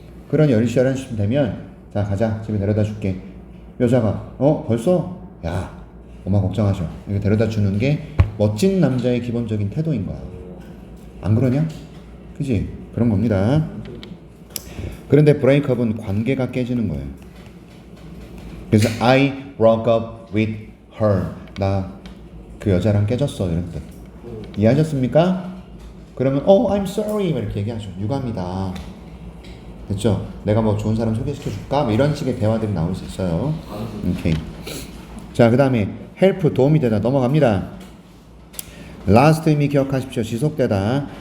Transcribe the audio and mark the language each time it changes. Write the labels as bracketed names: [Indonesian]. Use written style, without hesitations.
[Korean] 그러니 10시 11시쯤 되면 자 가자, 집에 데려다 줄게. 여자가 벌써? 야 엄마 걱정하셔. 이렇게 데려다 주는 게 멋진 남자의 기본적인 태도인 거야. 안 그러냐? 그지? 그런 겁니다. 그런데 브레이크업은 관계가 깨지는 거예요. 그래서 [English] I broke up with her. [Korean] 나 그 여자랑 깨졌어. 이런 뜻. 이해하셨습니까? 그러면 [English] I'm sorry [Korean] 이렇게 얘기하죠. 유감이다. 됐죠? 내가 뭐 좋은 사람 소개시켜 줄까? 뭐 이런 식의 대화들이 나올 수 있어요. 오케이. 자, 그 다음에 help 도움이 되다 넘어갑니다. last 의미 기억하십시오. 지속되다.